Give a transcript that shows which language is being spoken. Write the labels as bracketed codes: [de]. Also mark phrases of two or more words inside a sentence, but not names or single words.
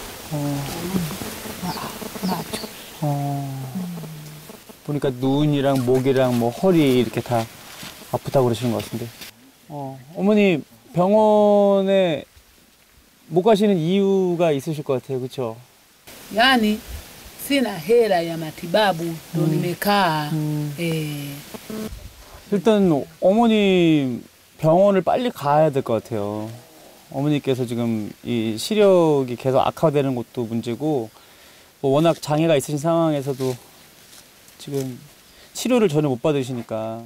[ko] 보니까 눈이랑 목이랑 뭐 허리 이렇게 다 아프다고 그러시는 것 같은데. 어머니 병원에 못 가시는 이유가 있으실 것 같아요, 그렇죠? [sw] Yani sina hela ya matibabu ndo nimekaa. [ko] 일단 어머니 병원을 빨리 가야 될 것 같아요. 어머니께서 지금 이 시력이 계속 악화되는 것도 문제고, 뭐 워낙 장애가 있으신 상황에서도 지금 치료를 전혀 못 받으시니까.